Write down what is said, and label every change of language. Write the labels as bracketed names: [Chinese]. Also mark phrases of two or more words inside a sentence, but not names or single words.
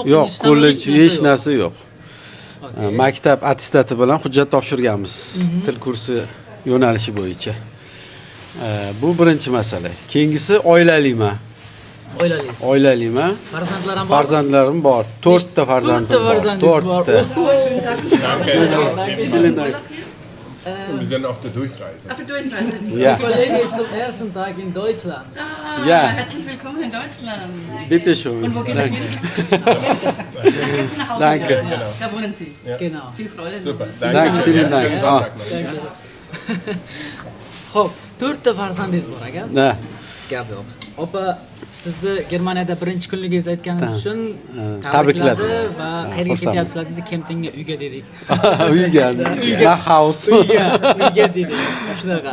[Uzbek] Yo'q, kollej hech narsa yo'q. Maktab attestati bilan hujjat topshirganmiz. Til kursi yo'nalishi bo'yicha. Bu birinchi masala. Keyingisi oilaliman. Oilangiz. Oilaliman. Farzandlar ham bor. Farzandlarim bor. 4 ta farzandim bor. 4 ta farzandingiz bor. [German] Wir sind auf der Durchreise. Auf der Durchreise. Ja. Kollege ist zum ersten Tag in Deutschland. Ja. Herzlich willkommen in Deutschland. Bitte schön. Und wo geht's Danke. hin? Nach Hause. Danke. Ja, da wohnen Sie. Genau. Viel Freude. Super. Danke, vielen Dank. Schönen Ah. Sonntag noch. [Uzbek] Xo'p, 4 ta farzandingiz bor ekan. Na. Gap yo'q. Opa, sizni Germaniyada birinchi kunligingizni aytganingiz uchun tabrikladi va qayerga xursandman. ketyapsizlar dedi, Kemptonga uyga dedik. Uyga. Na house. Uyga dedik. Shunaqa.